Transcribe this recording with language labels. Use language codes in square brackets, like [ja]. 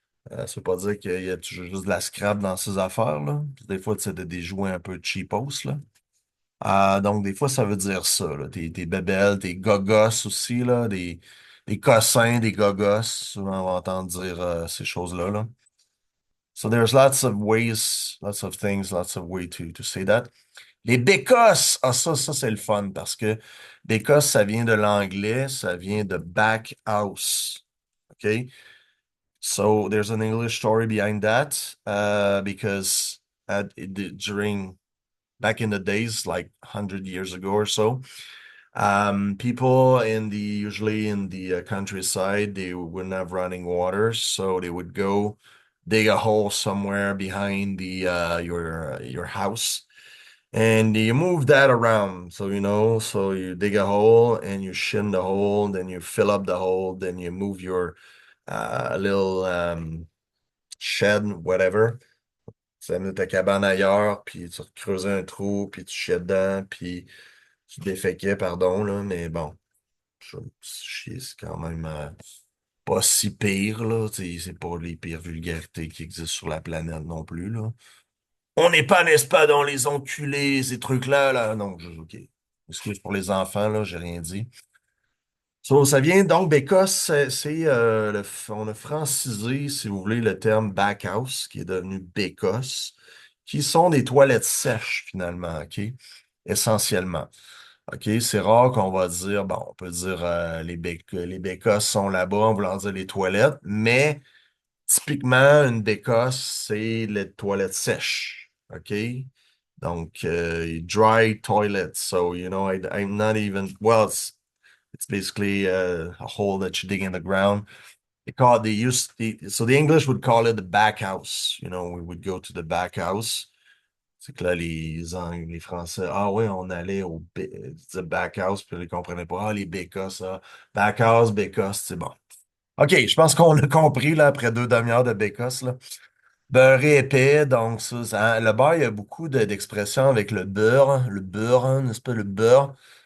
[fr] Ça veut pas dire qu'il y a toujours juste de la scrap dans ses affaires, là. Puis des fois, tu sais, des jouets un peu cheapos, là. Donc, des fois, ça veut dire ça, là. Tes bébelles, tes gogos aussi, là. Des cossins, des gogos. Souvent, on va entendre dire ces choses-là, là. [en] So there's lots of ways, lots of things, lots of ways to say that. [fr] Les bécosses! Ah, ça, c'est le fun parce que bécosse, ça vient de l'anglais, ça vient de back house. OK? [en] So there's an English story behind that because during back in the days, like 100 years ago or so, people usually in the countryside, they wouldn't have running water, so they would go dig a hole somewhere behind your house. And you move that around. So, so you dig a hole and you shin the hole, then you fill up the hole, then you move your little shed, whatever. [fr] Tu amènes ta cabane ailleurs, puis tu creuses un trou, puis tu chiais dedans, puis tu déféquais, pardon, là, mais bon, chier, c'est quand même pas si pire, là. Tu sais, c'est pas les pires vulgarités qui existent sur la planète non plus, là. On n'est pas, n'est-ce pas, dans les enculés, ces trucs-là, là. Non, OK. Excuse pour les enfants, là, j'ai rien dit. So, ça vient donc d'Écosse, on a francisé, si vous voulez, le terme backhouse, qui est devenu Bécosse, qui sont des toilettes sèches, finalement, OK? Essentiellement. OK? C'est rare qu'on va dire, bon, on peut dire les bécosses sont là-bas, en voulant dire les toilettes, mais typiquement, une bécosse, c'est les toilettes sèches. OK? Donc, [en] dry toilet. So, I'm not even, well, it's basically a hole that you dig in the ground. So the English would call it the back house. We would go to the back house. [fr] C'est que là, les Français, ah oui, on allait au back house, puis ils comprenaient pas, les bécosses, ça. Back house, bécosse, c'est bon. OK, je pense qu'on l'a compris, là, après 2 demi-heures de bécosse, là. Beurré épais, donc le beurre, il y a beaucoup d'expressions avec le beurre, hein, n'est-ce pas, le beurre.